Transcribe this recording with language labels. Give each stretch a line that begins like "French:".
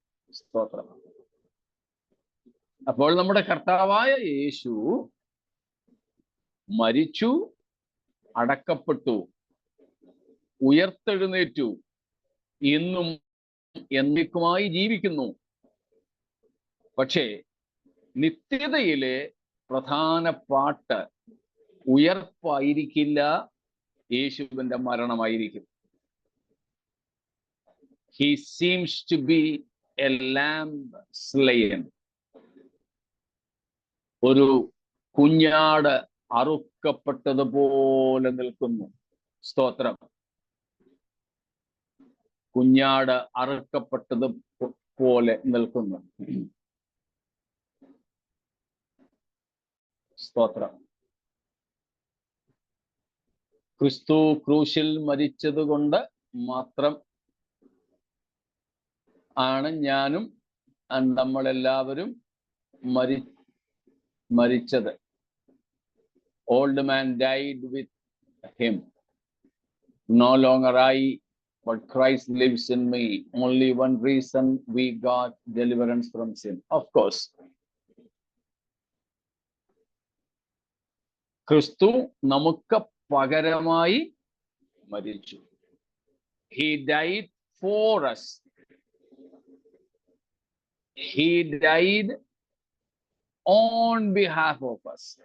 Malayalam: സ്തോത്രം. അപ്പോൾ നമ്മുടെ കർത്താവായ യേശു മരിച്ചു, അടക്കപ്പെട്ടു, ഉയർത്തെഴുന്നേറ്റു, ഇന്നും എന്നേക്കുമായി ജീവിക്കുന്നു. പക്ഷേ നിത്യതയിലെ പ്രധാന പാട്ട് ഉയർപ്പായിരിക്കില്ല, യേശുവിന്റെ മരണമായിരിക്കും.
English: He seems to be a lamb slain.
Malayalam: ഒരു കുഞ്ഞാട് അറുക്കപ്പെട്ടതുപോലെ നിൽക്കുന്നു. സ്തോത്രം. കുഞ്ഞാട് അറുക്കപ്പെട്ടത് പോലെ നിൽക്കുന്നു. സ്തോത്രം. ക്രിസ്തു ക്രൂശിൽ മരിച്ചത് കൊണ്ട് മാത്രം ആണ് ഞാനും നമ്മളെല്ലാവരും മരിച്ചത്.
English: Old man died with him. No longer I, but Christ lives in me. Only one reason we got deliverance from sin. Of course,
Malayalam: ക്രിസ്തു നമുക്ക് പകരമായി മരിച്ചു.
English: He died for us. He died on behalf of us.